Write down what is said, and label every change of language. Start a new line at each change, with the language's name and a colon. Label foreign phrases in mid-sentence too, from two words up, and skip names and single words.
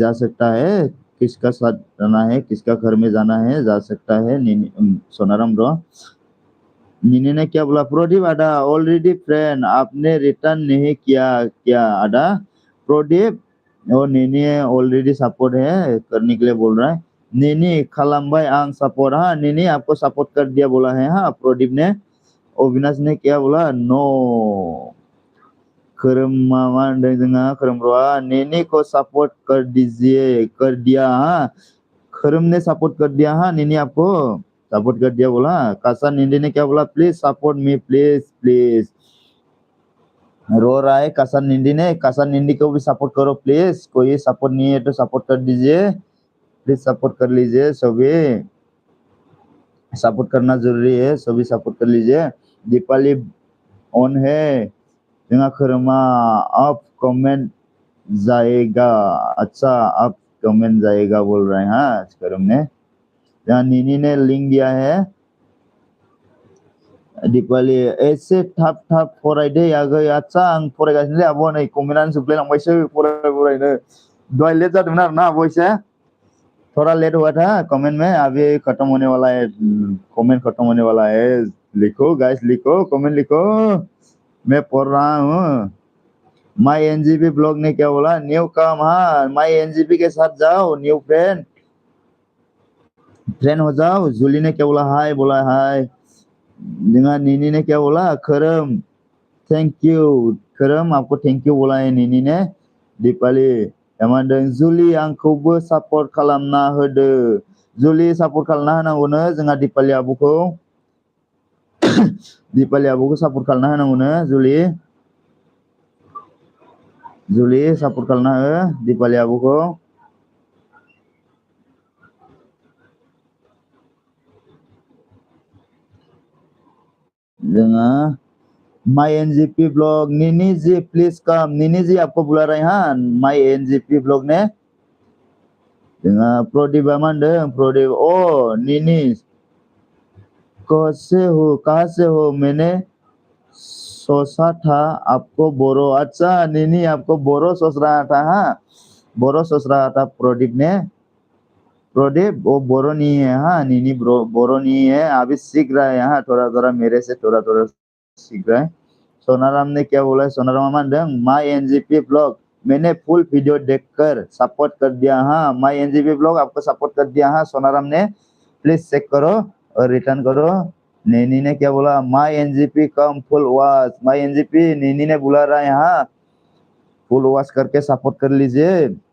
Hindi: जा सकता है किसका साथ जाना है किसका घर में जाना है जा सकता है सोनाराम ब्रो नीनी ने क्या बोला प्रदीप आदा
English: already friend
Hindi: आपने रिटर्न नहीं किया क्या आदा प्रदीप और नीनी
English: already support
Hindi: है करने के लिए बोल रहा है नीनी
Bodo: खालामबाय आं
Hindi: सपोर्ट हाँ नीनी आपको सपोर्ट कर दिया बोला है हाँ प्रदीप ने अविनाश ने क्या बोला नो
Bodo: करम मामा जोंहा करम ब्र'आ
Hindi: नीनी को सपोर्ट कर दिया हाँ करम ने सपोर्ट कर दिया हाँ नीनी आपको सपोर्ट कर दिया बोला कासा नीनी ने क्या बोला
English: please support me please
Hindi: रो रहा है कासा निंदी को भी सपोर्ट करो प्लीज कोई सपोर्ट नहीं है तो सपोर्ट कर दीजिए प्लीज सपोर्ट कर लीजिए सभी सपोर्ट करना जरूरी है सभी सपोर्ट कर लीजिए दीपाली ऑन है जोंहा खोरमा अब कमेंट जाएगा अच्छा अब कमेंट जाएगा बोल रहे हैं हाँ खोरम ने जहाँ नीनी ने लिंक दिया है
Bodo: दीपाली एसे थाब फरायदे आगै आच्छा आं फरायगासिनोलै आब' नै कमेन्टआनो जोबलायलांबायसो फरायनो दहाय लेट जादोंमोन आरो ना आब' एसे
Hindi: थोड़ा लेट हुआ था कमेंट में अभी खत्म होने वाला है कमेंट खत्म होने वाला है लिखो गाइस लिखो कमेंट लिखो मैं पढ़ रहा हूँ माय एनजीपी ब्लॉग ने क्या बोला
English: new come
Hindi: हाँ माय एनजीपी के साथ जाओ
English: new friend
Hindi: हो जाओ जूली ने क्या बोला हाय नीनी ने क्या बोला खरम थैंक यू खरम आपको थैंक यू बोला है नीनी ने
Bodo: दीपाली एमानदों जुलि आंखौबो सपोर्ट खालामना होदो जुलि सपोर्ट खालामना होनांगौनो जोंहा दीपाली आब'खौ सपोर्ट खालामना होनांगौनो जुलि सपोर्ट खालामना हो दीपाली आब'खौ जोंहा माय एनजीपी ब्लॉग
Hindi: नीनी जी प्लीज कम नीनी जी आपको बुला रहे हैं हाँ माय एनजीपी ब्लॉग ने
Bodo: जोंहा प्रदीपा मा होनदों प्रदीप ओ नीनी
Hindi: कहाँ से हो मैंने सोचा था आपको बोरो अच्छा नीनी आपको बोरो सोच रहा था हाँ बोरो सोच रहा था प्रदीप प्रदीप वो बोरो नहीं है हाँ नीनी ब्रो बोरो नहीं है अभी सीख रहा है हाँ थोड़ा थोड़ा मेरे से थोड़ा थोड़ा सीख रहा है सोनाराम ने क्या बोला सोनाराम मंडंग माई एनजीपी ब्लॉग मैंने
English: full video
Hindi: देखकर सपोर्ट कर दिया हाँ माई एनजीपी ब्लॉग आपको सपोर्ट कर दिया हाँ सोनाराम ने
English: please check
Hindi: करो और रिटर्न करो नैनी ने क्या बोला माई एनजीपी
English: come full watch
Hindi: माई एनजीपी नैनी ने बुला रहा है यहाँ
English: full watch
Hindi: करके सपोर्ट कर लीजिए